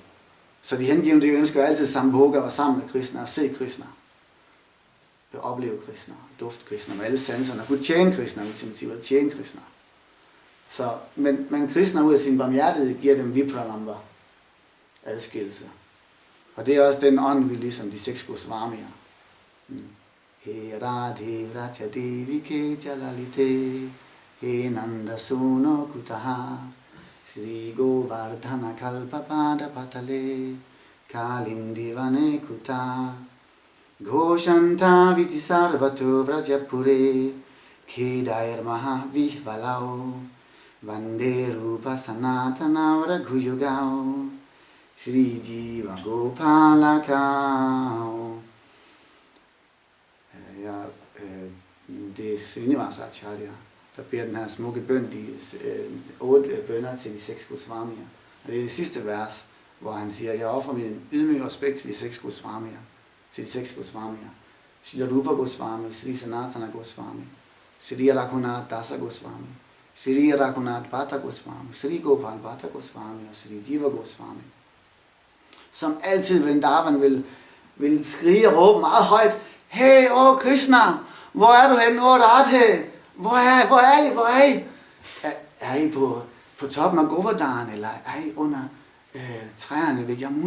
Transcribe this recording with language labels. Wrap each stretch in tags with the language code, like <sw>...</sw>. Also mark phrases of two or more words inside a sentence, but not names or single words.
<da>Så de hengivne, de ønsker altid Sambhoga at være sammen med Krishna og se Krishna. At opleve Krishna, dufte Krishna med alle sanserne, og kunne tjene Krishna, ultimativt at tjene Krishna. Så, men Krishna ud af sin barmhjertighed giver dem Vipralamba, adskillelse. Og det er også den ånd, vi ligesom de 6 Goswamier.</da> <sa>He Radhe Vraja Devi Ke Jalalite, He Nanda Suno Kutaha, Sri Govardhana Kalpapada Patale, Kalindi Vane Kuta, Goshanta viti sarvato vrajapure Kedair maha vihvalao Vande rupa sanatana vraghuyugao Shri Jiva Gopalakao.</sa> <da>Det er Srinivasa Acharya, der beder den her smukke bøn, de 8 bønner til de 6 Goswamier. Og det er det sidste vers, hvor han siger, jeg offrer min ydmyge respekt til de 6 Goswamier. Til de 6 Goswamier. Shri Rupa Goswami, Shri Sanatana Goswami, Shri Raghunath Dasa Goswami, Shri Raghunath Bhatta Goswami, Shri Gopal Bhatta Goswami og Shri Jiva Goswami. Som altid Vrindavan vil skrige og råbe meget højt, hey, Krishna, hvor er du henne, Radhe? Hvor er I? Er I på toppen af Govardhan, eller er I under træerne ved Yamuna?</da>